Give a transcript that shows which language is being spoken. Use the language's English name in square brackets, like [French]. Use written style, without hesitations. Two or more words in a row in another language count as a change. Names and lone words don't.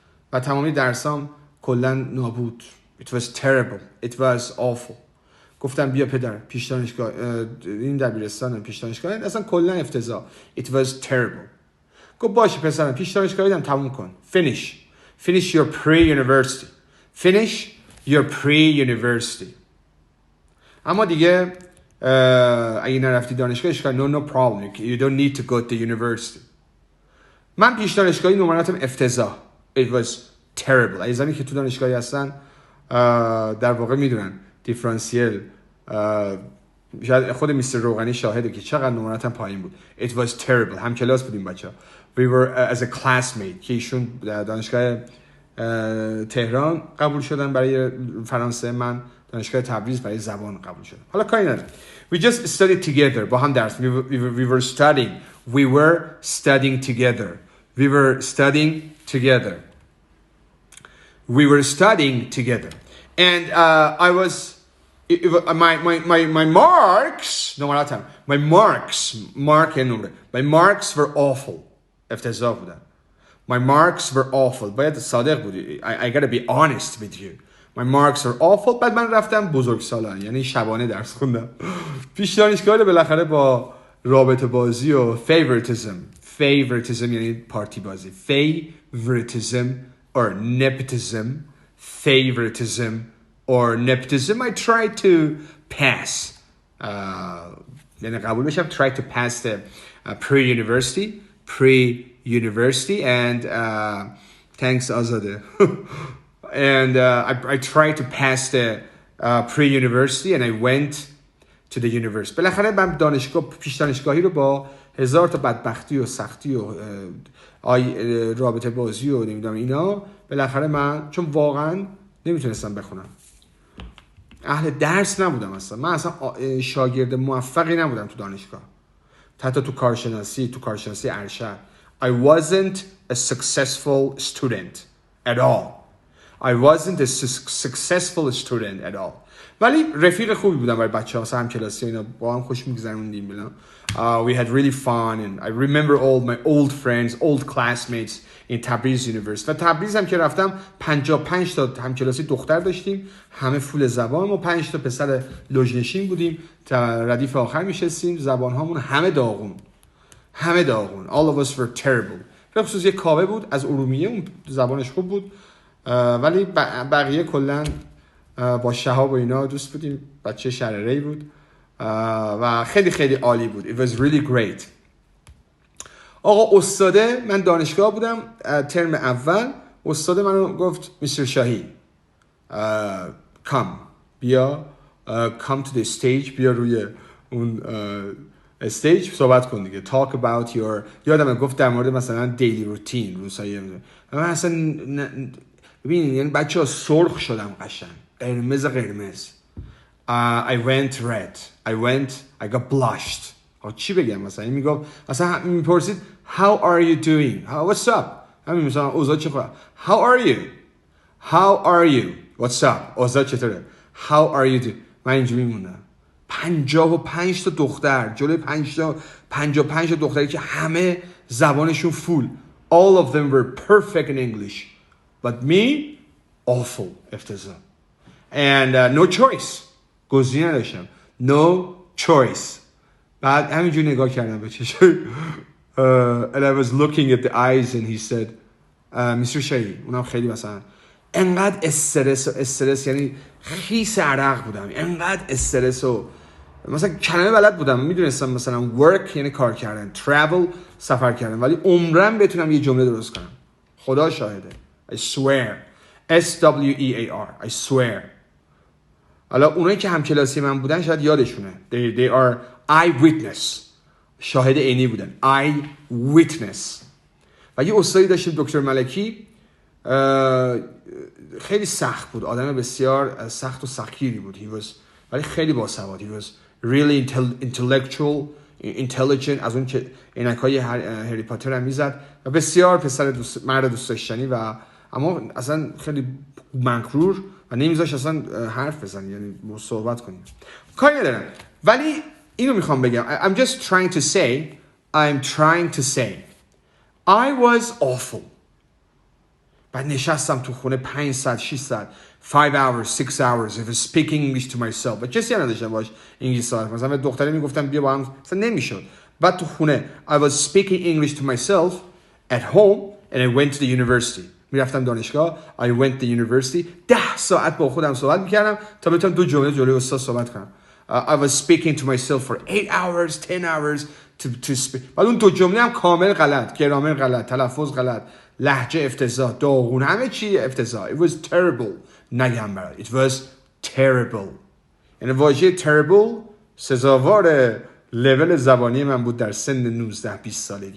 [Persian] و تمامی درسام کلا نابود. [English] It was terrible. It was awful. [Persian] گفتم بیا پدر پیش دانشگاه این دبیرستان پیش دانشگاه اصلا کلا افتضاح. [English] It was terrible. [Persian] گفت باشه پسرم پیش دانشگاهی دم تموم کن. [English] Finish your pre-university. Finish your pre-university. [Persian] اما دیگه اگه نرفتی دانشگاه [English] no problem. You don't need to go to university. [Persian] من پیش دانشگاهی نمراتم افتضاح. [English] It was terrible. [Persian] عزیزانی که تو دانشگاهی هستن در واقع میدونن دیفرانسیل شاید خود میستر روغنی شاهده که چقدر نمراتم پایین بود. [English] It was terrible. [Persian] هم کلاس بودیم بچه ها. [English] We were as a classmate [Persian] که ایشون دانشگاه تهران قبول شدن برای فرانسه، من دانشگاه تبریز برای زبان قبول شدم. حالا کاری نداره. [English] We just studied together. [Persian] با هم درس [English] we were studying. We were studying together. We were studying together. We were studying together. And I was my marks نمراتم my marks were awful. [Persian] افتضاح بودن. [English] My marks were awful. [Persian] باید صادق بودی. [English] I gotta be honest with you. My marks were awful. [Persian] بعد من رفتم بزرگسالان، یعنی شبانه درس خوندم. پیش دانشگاه بالاخره با رابطه بازی و favoritism یعنی پارتی بازی. [English] Favoritism or nepotism. I tried to pass. [Persian] یعنی قبول بشم. [English] Tried to pass the pre-university and thanks Azade. And I tried to pass the pre-university and I went to the university. [Persian] بالاخره من پیش دانشگاهی رو با هزار تا بدبختی و سختی و رابطه بازی و نمیدونم اینا، بالاخره من چون واقعا نمیتونستم بخونم، اهل درس نبودم اصلا، من اصلا شاگرد موفقی نبودم تو دانشگاه، حتی تو کارشناسی ارشد. [English] I wasn't a successful student at all. [Persian] ولی رفیق خوبی بودم برای بچه‌ها، مثلا همکلاسی اینا، با هم خوش می‌گذروندیم بلا. [English] We had really fun and I remember all my old friends, old classmates in تبریز یونیورسیتی. [Persian] و تبریز هم که رفتم 55 تا همکلاسی دختر داشتیم، همه فول زبان، و 5 تا پسر لوژنشین بودیم، تا ردیف آخر میشستیم، زبان هامون همه داغون. All of us were terrible. به خصوص یک کاوه بود از ارومیه، اون زبانش خوب بود، ولی بقیه کلا با شهاب و اینا دوست بودیم. بچه شرره‌ای بود و خیلی خیلی عالی بود. [English] It was really great. [Persian] آقا استاده، من دانشگاه بودم ترم اول، استاد منو گفت میستر شاهی بیا [English] come to the stage، [Persian] بیا روی اون استیج صحبت کن دیگه. [English] talk about your، [Persian] یادمه گفت در مورد مثلا [English] daily routine، [Persian] روزهای من اصلا ببینید یعنی بچه ها سرخ شدم، قشنگ قرمز. [English] I went red. I got blushed. [Persian] چی بگم مثلا؟ این میگفت مثلا میپرسید [English] how are you doing؟ what's up؟ [Persian] همین مثلا اوضاع چطوره؟ [English] how are you؟ what's up؟ [Persian] اوضاع چطوره؟ [English] how are you doing؟ [Persian] من اینجوری موندم. 55 تا دختر جلوی 55 تا دختری که همه زبانشون فول. [English] all of them were perfect in English but me awful، افتضاح. and no choice، [Persian] گزینه نداشتم. [English] no choice. [Persian] بعد همینجوری نگاه کردم به چشم [English] and I was looking at the eyes and he said Mr. [Persian] شاهی، اونم خیلی مثلا انقدر استرس یعنی خیس عرق بودم، انقدر استرس و مثلا کلمه بلد بودم، میدونستم مثلا work یعنی کار کردن، travel سفر کردن، ولی عمرم بتونم یه جمله درست کنم. خدا شاهده. I swear. SWEAR. I swear. حالا اونایی که همکلاسی من بودن شاید یادشونه. They are eyewitness. شاهد عینی بودن. [English] eyewitness. [Persian] و یه استادی داشتیم دکتر ملکی، خیلی سخت بود، آدم بسیار سخت و سختگیری بود. ولی خیلی باسواد. [English] He was really intelligent. [Persian] از اون که عینکای هری پاتر هم میزد و بسیار پسر مرد دوست داشتنی، و اما اصلا خیلی مغرور و نمیذاش اصلا حرف بزنی، یعنی صحبت کنی. کاری ندارم، ولی اینو میخوام بگم. [English] I'm trying to say I was awful. [Persian] بعد نشستم تو خونه 5 ساعت 6 ساعت [English] 5 hours 6 hours I was speaking English to myself. [Persian] و کسی نداشتم باش انگلیسی صحبت کنم. مثلا به دختری میگفتم بیا با هم، مثلا نمیشد. بعد تو خونه [English] I was speaking English to myself at home and I went to the university. [Persian] میرفتم دانشگاه. [English] I went to the university. [Persian] 10 ساعت با خودم صحبت میکردم تا بتونم 2 جمله جلوی استاد صحبت کنم. [English] I was speaking to myself for 8 hours 10 hours to speak. [Persian] بعد اون 2 جمله هم کامل غلط، گرامر غلط، تلفظ غلط، لهجه افتضاح، داغون، همه چی افتضاح. [English] It was terrible. [Persian] نگم برات. [English] It was terrible. [Persian] یعنی واژه terrible سزاوار لول زبانی من بود در سن 19-20 سالگی.